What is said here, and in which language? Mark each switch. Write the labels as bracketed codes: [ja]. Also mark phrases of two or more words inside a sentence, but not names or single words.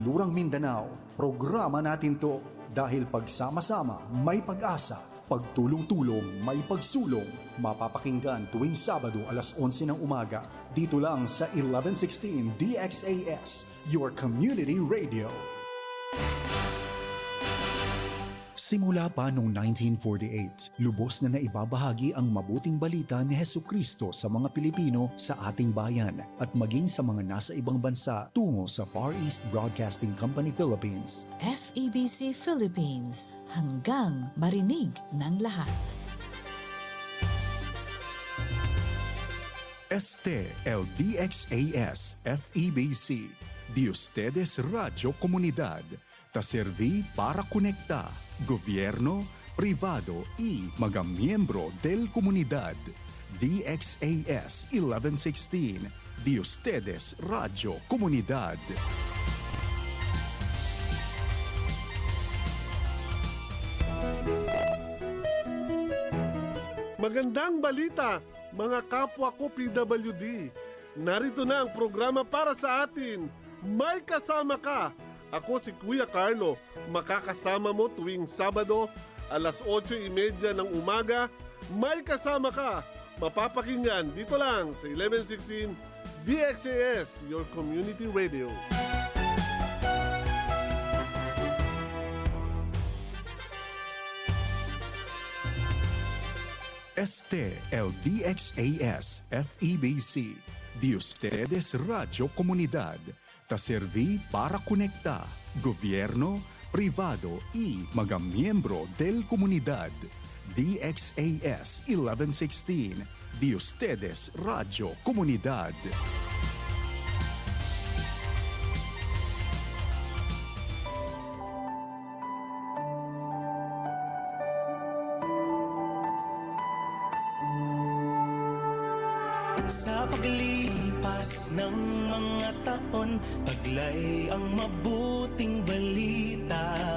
[tl] Lurang Mindanao, programa natin to dahil pagsama-sama may pag-asa, pagtulong-tulong may pagsulong. Mapapakinggan tuwing Sabado alas 11 ng umaga dito lang sa 1116 DXAS, [en] your community radio. [tl] Simula pa noong 1948, lubos na naibabahagi ang mabuting balita ni Hesukristo sa mga Pilipino sa ating bayan at maging sa mga nasa ibang bansa tungo sa Far East Broadcasting Company Philippines. FEBC Philippines, hanggang marinig ng lahat. [cbk] Este el DXAS FEBC, de ustedes Radio Comunidad, ta serví para conectar gobierno, privado y mga miyembro del comunidad. DXAS 1116, de ustedes Radio Comunidad. [tl] Magandang balita, mga kapwa ko PWD. Narito na ang programa para sa atin. May kasama ka. Ako si Kuya Carlo. Makakasama mo tuwing Sabado, alas 8:30 ng umaga. May kasama ka. Mapapakinggan dito lang sa 1116 DXAS, [en] your community radio. [cbk] Este el DXAS FEBC, de ustedes Radio Comunidad, ta serví para conectar gobierno, privado y mga miyembro del comunidad. DXAS 1116, de ustedes Radio Comunidad. [tl] Sa paglipas ng mga taon, taglay ang mabuting balita.